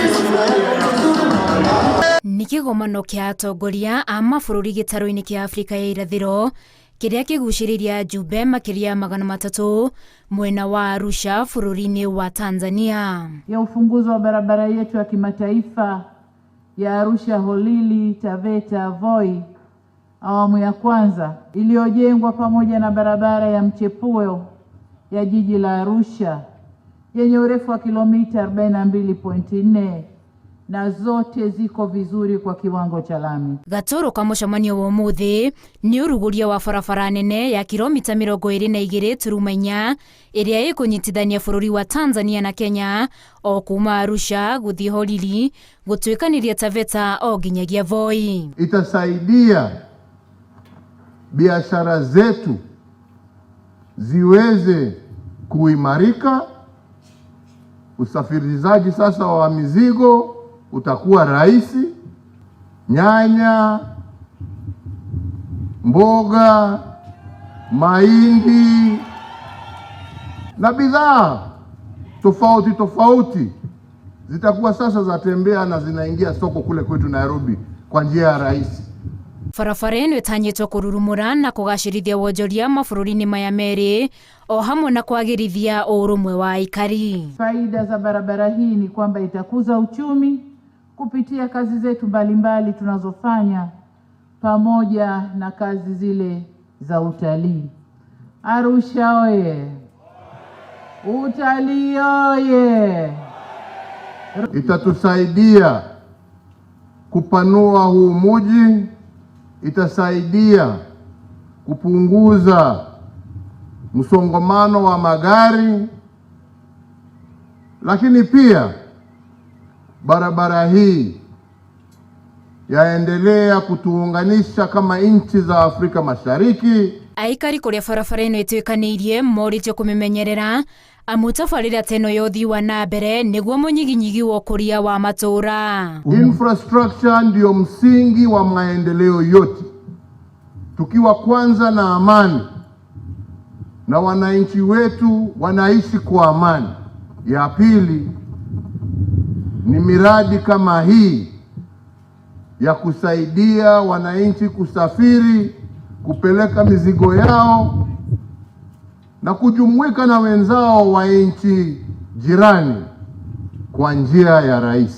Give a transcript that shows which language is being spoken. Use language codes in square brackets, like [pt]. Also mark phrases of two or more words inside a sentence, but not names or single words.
[ki] Nĩ kĩgomano kĩa atongoria a mabũrũri gĩtarũ-inĩ kĩa Afrika ya irathĩro kĩrĩa kĩgucĩrĩria jumbe makĩria 300 mwena wa Arusha bũrũri-inĩ wa Tanzania. [sw] Ya ufunguzi wa barabara yetu ya kimataifa ya Arusha Holili Taveta Voi awamu ya kwanza iliyojengwa pamoja na barabara ya mchepuo ya jiji la Arusha yenye urefu wa kilomita 42.4 na zote ziko vizuri kwa kiwango cha lami. [ki] Gatoro ka mũcemanio wa ũmũthĩ nĩ ũrugũria wa barabara nene ya kilomita 22.4 ĩrĩa ĩkũnyitithania bũrũri wa Tanzania na Kenya o kuma Arusha gũthiĩ Holili gũtuĩkanĩria Taveta o nginyagia Voi. [sw] Itasaidia biashara zetu ziweze kuimarika. Usafirishaji sasa wa mizigo utakuwa rahisi. Nyanya, mboga, mahindi na bidhaa tofauti zitakuwa sasa zatembea na zinaingia soko kule kwetu Nairobi kwa njia ya rahisi. [ki] Barabara ĩno ĩtanyĩtwo kũrurumũra na kũgacĩrithia wonjoria mabũrũri-inĩ maya merĩ o hamwe na kwagĩrithia ũrũmwe wa aikari. [sw] Faida za barabara hii ni kwamba itakuza uchumi kupitia kazi zetu mbalimbali tunazofanya pamoja na kazi zile za utalii. Arusha oye! Utalii oye! Itatusaidia kupanua huu mji, itasaidia kupunguza msongamano wa magari, lakini pia barabara hii yaendelea kutuunganisha kama nchi za Afrika Mashariki. [ki] Aikari kũrĩa barabara ĩno ĩtuĩkanĩirie morĩtio kũmĩmenyerera amu tabarĩra teno ya ũthii wa na mbere nĩguo mũnyiginyigi wa ũkũria wa matũũra. [sw] Infrastructure ndio msingi wa maendeleo yote. Tukiwa kwanza na amani na wananchi wetu wanaishi kwa amani, ya pili ni miradi kama hii ya kusaidia wananchi kusafiri, kupeleka mizigo yao na kujumuika na wenzao wa nchi jirani kwa njia ya rahisi.